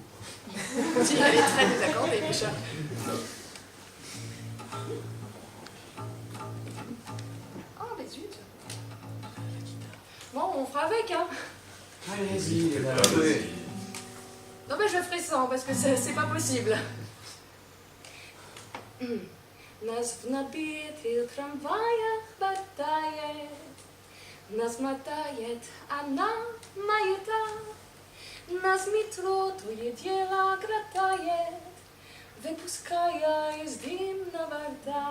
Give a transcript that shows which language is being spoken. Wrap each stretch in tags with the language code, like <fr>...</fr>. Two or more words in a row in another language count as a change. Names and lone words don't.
<fr>Si, elle est très désaccordée, Micha. Oh, mais zut. Bon, on fera avec, hein. Allez-y, Elena. Non, mais je ferai sans, parce que c'est pas possible.</fr> <ru>Нас в набитых трамваях мотает, нас мотает она маята, нас метро то и дело гратает, выпуская из дымного рта.</ru>